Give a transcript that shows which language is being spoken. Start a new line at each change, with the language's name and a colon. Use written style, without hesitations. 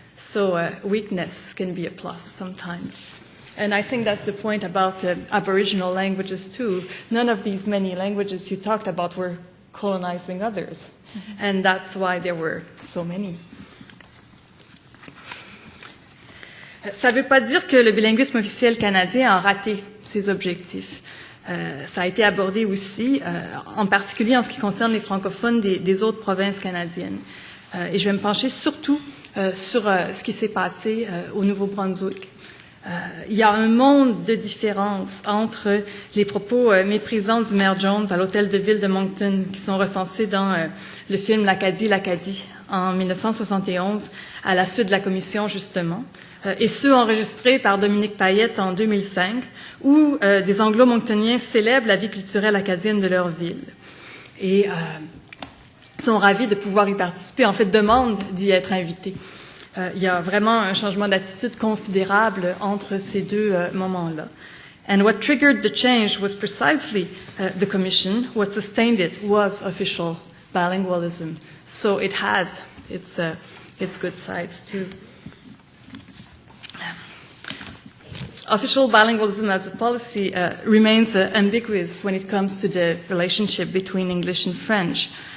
English: So weakness can be a plus sometimes. And I think that's the point about Aboriginal languages too. None of these many languages you talked about were colonizing others. Mm-hmm. And that's why there were so many.
French: Ça ne veut pas dire que le bilinguisme officiel canadien a raté ses objectifs. Ça a été abordé aussi, en particulier en ce qui concerne les francophones des autres provinces canadiennes. Et je vais me pencher surtout sur ce qui s'est passé au Nouveau-Brunswick. Il y a un monde de différence entre les propos méprisants du maire Jones à l'hôtel de ville de Moncton, qui sont recensés dans le film L'Acadie en 1971, à la suite de la commission, justement, et ceux enregistrés par Dominique Payette en 2005, où des anglo-monctoniens célèbrent la vie culturelle acadienne de leur ville. Et sont ravis de pouvoir y participer, en fait, demandent d'y être invités. Il y a vraiment un changement d'attitude considérable entre ces deux moments-là.
English: And what triggered the change was precisely the commission. What sustained it was official bilingualism. So it has its good sides too. Official bilingualism as a policy remains ambiguous when it comes to the relationship between English and French.